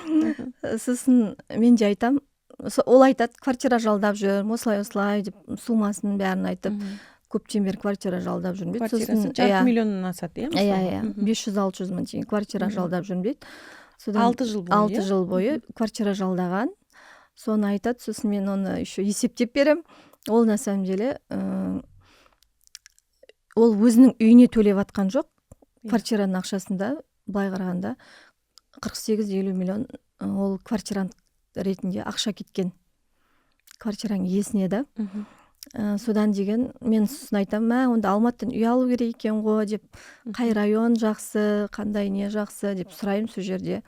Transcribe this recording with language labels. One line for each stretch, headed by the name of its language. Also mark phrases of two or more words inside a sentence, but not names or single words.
Kazakh: Сосын мен де айтам, ол айтады, квартира жалдап жүрмін, осылай деп сумасын бәрін айтып, көптен бері квартира жалдап жүрмін дейді. Квартирасы 2 миллионнан асады, 500-600 мың теңге квартира жалдап жүрмін дейді. 6 жыл бойы. 6 жыл бойы квартира жалдаған. Соны айтады, сосын мен оны еще есептеп берем. Ол
Russian: на самом деле
Kazakh: ол өзінің үйіне төлеп атқан жоқ. Квартираның ақшасында былай қарағанда 48-50 миллион ол квартирант ретінде ақша кеткен. Квартираның иесіне да. Содан деген мен сосын айтам, онда Алматыдан үй алу керек екен ғой деп, қай район жақсы, қандай не жақсы деп сұраймын сол жерде.